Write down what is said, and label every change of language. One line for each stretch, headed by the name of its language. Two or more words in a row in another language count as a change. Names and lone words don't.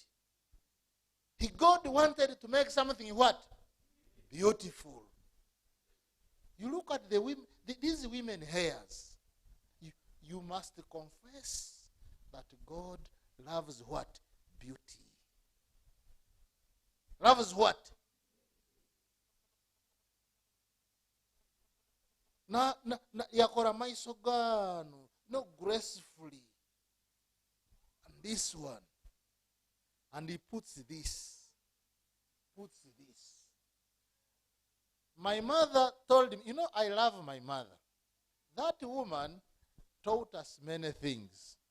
English: God wanted to make something what? Beautiful. You look at the women, these women hairs. You must confess that God loves what? Beauty. Loves what?
Tooro: Yakora maiso gano,
English: no gracefully. And this one. And he puts this. My mother told him, I love my mother. That woman taught us many things.